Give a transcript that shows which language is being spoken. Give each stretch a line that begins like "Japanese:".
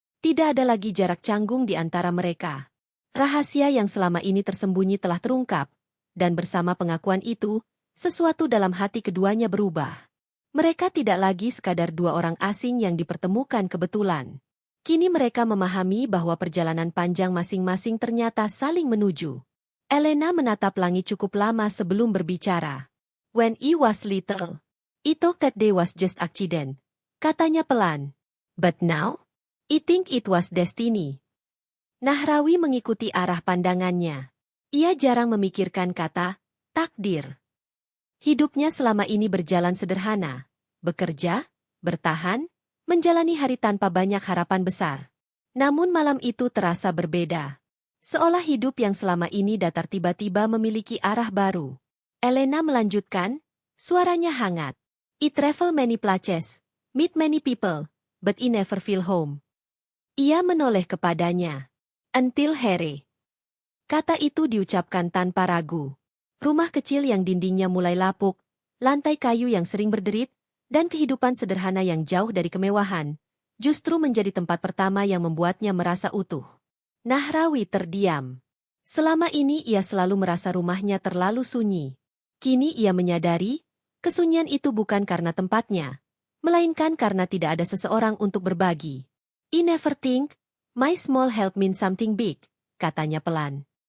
Indonesian: Tidak ada lagi jarak canggung di antara mereka. Rahasia yang selama ini tersembunyi telah terungkap, dan bersama pengakuan itu, sesuatu dalam hati keduanya berubah. Mereka tidak lagi sekadar dua orang asing yang dipertemukan kebetulan. Kini mereka memahami bahwa perjalanan panjang masing-masing ternyata saling menuju. Elena menatap langit cukup lama sebelum berbicara.
English: When I was little, I thought that day was just accident,
Indonesian: katanya pelan.
English: But now, I think it was destiny.
Indonesian: Nahrawi mengikuti arah pandangannya. Ia jarang memikirkan kata takdir. Hidupnya selama ini berjalan sederhana, bekerja, bertahan, menjalani hari tanpa banyak harapan besar. Namun malam itu terasa berbeda. Seolah hidup yang selama ini datar tiba-tiba memiliki arah baru. Elena melanjutkan, suaranya hangat.
English: I travel many places, meet many people, but I never feel home.
Indonesian: Ia menoleh kepadanya.
English: Until here.
Indonesian: Kata itu diucapkan tanpa ragu. Rumah kecil yang dindingnya mulai lapuk, lantai kayu yang sering berderit, dan kehidupan sederhana yang jauh dari kemewahan, justru menjadi tempat pertama yang membuatnya merasa utuh. Nahrawi terdiam. Selama ini ia selalu merasa rumahnya terlalu sunyi. Kini ia menyadari, kesunyian itu bukan karena tempatnya, melainkan karena tidak ada seseorang untuk berbagi.
English: I never think, my small help means something big,
Indonesian: katanya pelan.